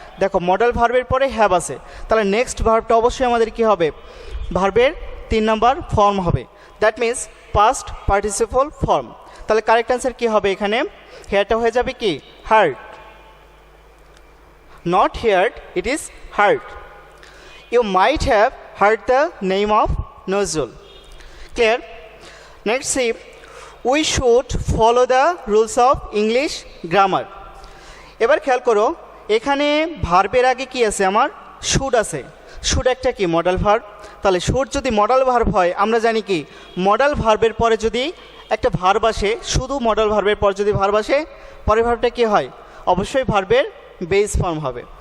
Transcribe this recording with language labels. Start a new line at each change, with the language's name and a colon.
Bangla: দেখো মডাল ভার্বের পরে হ্যাভ আছে, তাহলে নেক্সট ভার্বটা অবশ্যই আমাদের কি হবে, ভার্বের 3 নম্বর ফর্ম হবে, that means past participle form. তাহলে কারেক্ট অ্যান্সার কী হবে, এখানে হেয়ারটা হয়ে যাবে কি hard,
English: not heard, it is heard. You might have heard the name of Nozul. Clear? Next see, we should follow the rules of English grammar.
Bangla: এবার খেয়াল করো, এখানে ভার্বের আগে কি আছে, আমার শুড আছে। শুড একটা কি মডাল ভার্ব, তাহলে শুড যদি মডাল ভার্ব হয় আমরা জানি কি মডাল ভার্বের পরে যদি একটা ভার্ব আসে, শুধু মডাল ভার্বের পর যদি ভার্ব আসে পরের ভার্বটা কি হয়, অবশ্যই ভার্বের বেস ফর্ম হবে।